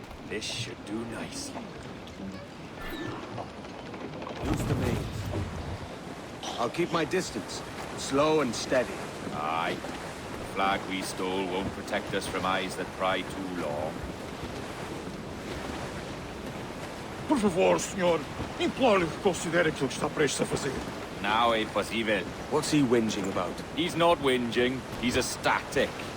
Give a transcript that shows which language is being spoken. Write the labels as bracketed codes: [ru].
[en] This should do nicely. Use the mains. I'll keep my distance. Slow and steady. Aye. The flag we stole won't protect us from eyes that pry too long. [pt] Por favor, senhor. Imploro-lhe que considere aquilo que está prestes a fazer. [en] Now [pt] é possível. [en] What's he whinging about? He's not whinging, he's ecstatic.